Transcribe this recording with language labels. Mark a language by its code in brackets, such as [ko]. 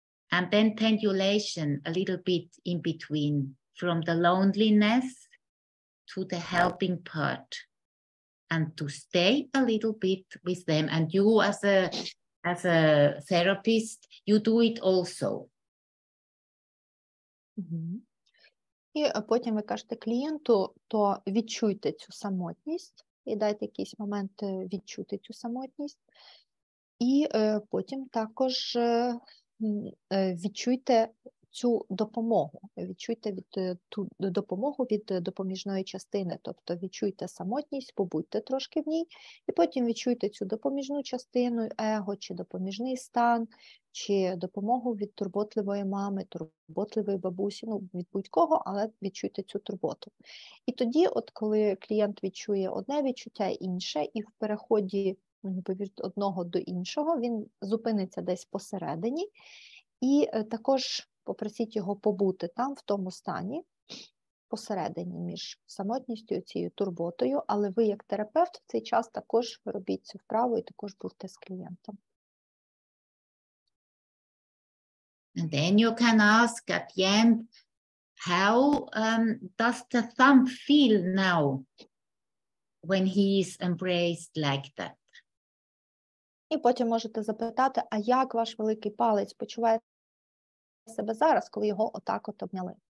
[en] And then pendulation a little bit in between from the loneliness to the helping part, and to stay a little bit with them. And you as a therapist, you do it also. [uk] І потім ви кажете клієнту, то відчуйте цю самотність, і дайте якийсь момент відчути цю самотність. І потім також відчуйте цю допомогу. Відчуйте ту допомогу від допоміжної частини. Тобто відчуйте самотність, побудьте трошки в ній, і потім відчуйте цю допоміжну частину, его, чи допоміжний стан, чи допомогу від турботливої мами, турботливої бабусі, ну, від будь-кого, але відчуйте цю турботу. І тоді, от коли клієнт відчує одне відчуття інше, і в переході від одного до іншого, він зупиниться десь посередині, і також попросіть його побути там, в тому стані, посередині між самотністю і цією турботою, але ви, як терапевт, в цей час також робіть цю вправу і також будьте з клієнтом. [en] And then you can ask at the end, how does the thumb feel now when he is embraced like that? [uk] І потім можете запитати, а як ваш великий палець почуває себе зараз, коли його отак от обняли?